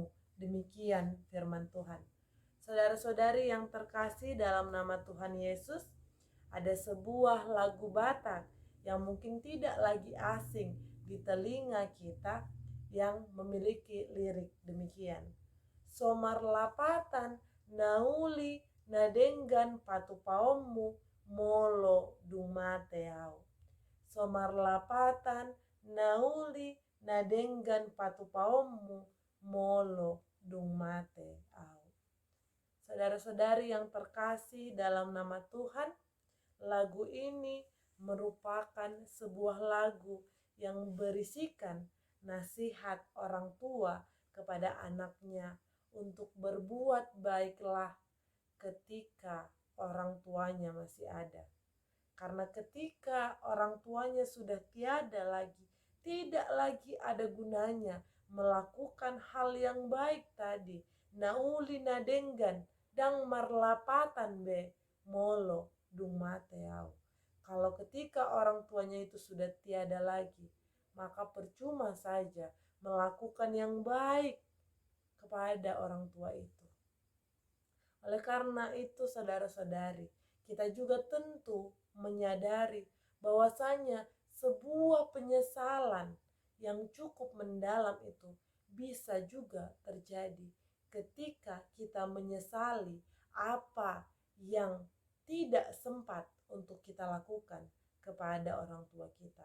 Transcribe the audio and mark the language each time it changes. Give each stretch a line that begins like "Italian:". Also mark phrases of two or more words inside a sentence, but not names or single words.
Indonesian: Demikian firman Tuhan. Saudara-saudari yang terkasih dalam nama Tuhan Yesus, ada sebuah lagu Batak yang mungkin tidak lagi asing di telinga kita yang memiliki lirik demikian.
Batak Toba: Somar lapatan nauli nadenggan patupaommu molo dumateau. Somar lapatan nauli nadenggan patupaommu molo dumateau.
Indonesian: Saudara-saudari yang terkasih dalam nama Tuhan, lagu ini merupakan sebuah lagu yang berisikan nasihat orang tua kepada anaknya untuk berbuat baiklah ketika orang tuanya masih ada. Karena ketika orang tuanya sudah tiada lagi, tidak lagi ada gunanya melakukan hal yang baik tadi.
Batak Toba: Nauli nadenggan dang marlapatan be molo dung mateau.
Indonesian: Kalau ketika orang tuanya itu sudah tiada lagi, maka percuma saja melakukan yang baik kepada orang tua itu. Oleh karena itu saudara-saudari, kita juga tentu menyadari bahwasanya sebuah penyesalan yang cukup mendalam itu bisa juga terjadi ketika kita menyesali apa yang tidak sempat untuk kita lakukan kepada orang tua kita.